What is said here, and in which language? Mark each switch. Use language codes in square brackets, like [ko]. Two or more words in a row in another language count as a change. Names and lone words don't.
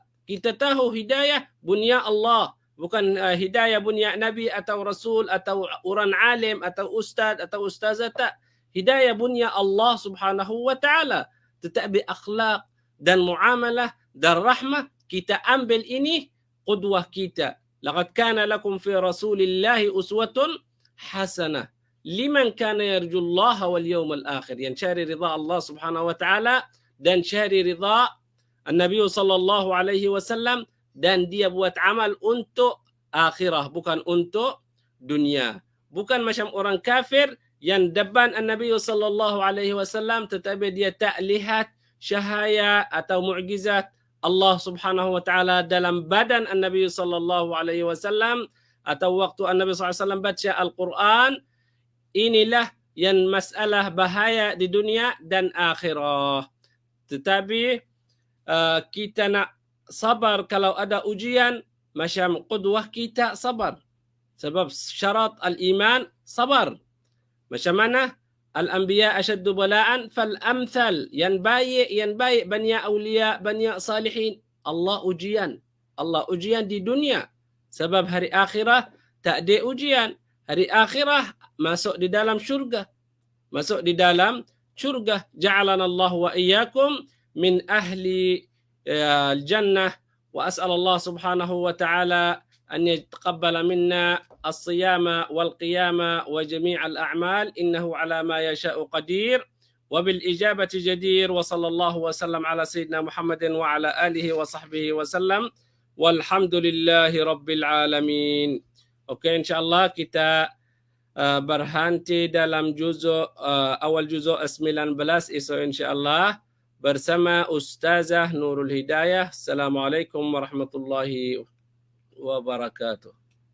[ms] Kita tahu hidayah bunya Allah, bukan hidayah bunya Nabi atau Rasul atau orang alim atau ustaz atau ustazah, tak. Hidayah bunya Allah [ar] سبحانه وتعالى. [ms] Tetapi akhlak dan muamalah dan rahmah kita ambil ini qudwah kita. [ar] لقد كان لكم في رسول الله أسوة حسنة لمن كان يرجو الله واليوم الآخر. [ms] Yang cari ridha Allah [ar] سبحانه وتعالى [ms] dan cari ridha Nabi [ar] صلى الله عليه وسلم, [ms] dan dia buat amal untuk akhirah, bukan untuk dunia. Bukan macam orang kafir yang depan Nabi [ar] صلى الله عليه وسلم [ms] tetapi dia tak lihat syahaya atau mukjizat Allah [ar] سبحانه وتعالى [ms] dalam badan Nabi [ar] صلى الله عليه وسلم, [ms] atau waktu Nabi [ar] صلى الله عليه وسلم [ms] baca Al-Quran. Inilah yang masalah bahaya di dunia dan akhirah. Tetapi kita nak sabar kalau ada ujian, macam qudwah kita sabar. Sebab syarat al-iman sabar. Macam mana? [ar] الأنبياء أشد بلاء فالأمثل. [ms] Yang baik banyak awliya, banyak salihin. Allah ujian. Allah ujian di dunia. Sebab hari akhirah tak ada ujian. Hari akhirah masuk di dalam syurga. Masuk di dalam syurga. [ar] جعلنا الله وإياكم من أهل الجنة. وأسأل الله سبحانه وتعالى أن يتقبل منا الصيام والقيام وجميع الأعمال إنه على ما يشاء قدير وبالإجابة جدير وصلى الله وسلم على سيدنا محمد وعلى آله وصحبه وسلم والحمد لله رب العالمين. [ms] Okey, insyaAllah kita berhenti dalam awal juzuk 19 esok insyaAllah bersama Ustazah Nurul Hidayah. [ar] السلام عليكم ورحمة الله وبركاته.